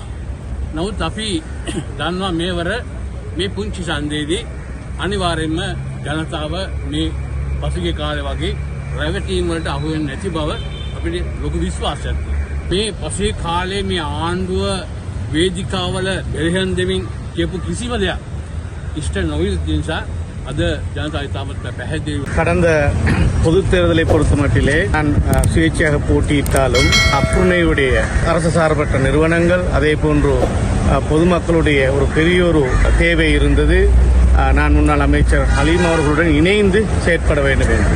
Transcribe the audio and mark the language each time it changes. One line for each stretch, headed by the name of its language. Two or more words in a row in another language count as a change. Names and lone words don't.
Sinhala: නමුත් අපි දන්නවා මේවර මේ පුංචි ඡන්දයේදී අනිවාර්යයෙන්ම ජනතාව මේ පසුගිය කාලේ වගේ රැවටීම් වලට අහු වෙන්නේ නැති බව අපිට ලොකු විශ්වාසයක් තියෙනවා. මේ පසුගිය කාලේ මේ ආණ්ඩුව වේදිකාවල බෙහෙන් දෙමින් කියපු කිසිම දෙයක් ඉෂ්ට නොවිල් නිසා අද ජනතාව ඉතාමත් පැහැදිලි.
Tamil: கடந்த பொதுத் தேர்தலை பொறுத்த மட்டிலே நான் சுயேட்சையாக போட்டியிட்டாலும் அக்குணையுடைய அரசு சார்பற்ற நிறுவனங்கள் அதே போன்று பொதுமக்களுடைய ஒரு பெரிய ஒரு தேவை இருந்தது. நான் முன்னாள் அமைச்சர் ஹலீம் அவர்களுடன் இணைந்து செயற்பட வேண்டும் என்பது.